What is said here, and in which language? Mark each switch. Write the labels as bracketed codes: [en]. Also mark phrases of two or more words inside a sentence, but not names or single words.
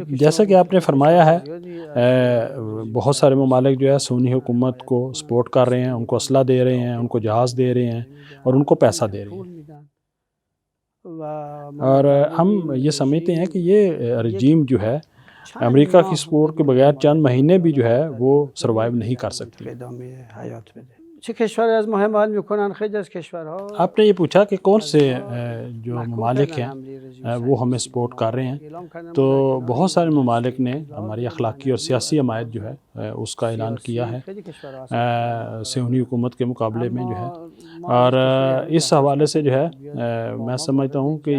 [ur] جیسا کہ آپ نے فرمایا ہے، بہت سارے ممالک جو ہے سونی حکومت کو سپورٹ کر رہے ہیں، ان کو اسلحہ دے رہے ہیں، ان کو جہاز دے رہے ہیں اور ان کو پیسہ دے رہے ہیں، اور ہم یہ سمجھتے ہیں کہ یہ رجیم جو ہے امریکہ کی سپورٹ کے بغیر چند مہینے بھی جو ہے وہ سروائیو نہیں کر سکتی۔ [fa] ادامه حیات بده. چه کشوری از ما حمایت میکنن؟ خیلی از کشورها [ur] آپ نے یہ پوچھا کہ کون سے جو ممالک ہیں وہ ہمیں سپورٹ کر رہے ہیں، تو بہت سارے ممالک نے ہماری اخلاقی اور سیاسی حمایت جو ہے اس کا اعلان کیا ہے صہیونی حکومت کے مقابلے میں جو ہے، اور اس حوالے سے جو ہے میں سمجھتا ہوں کہ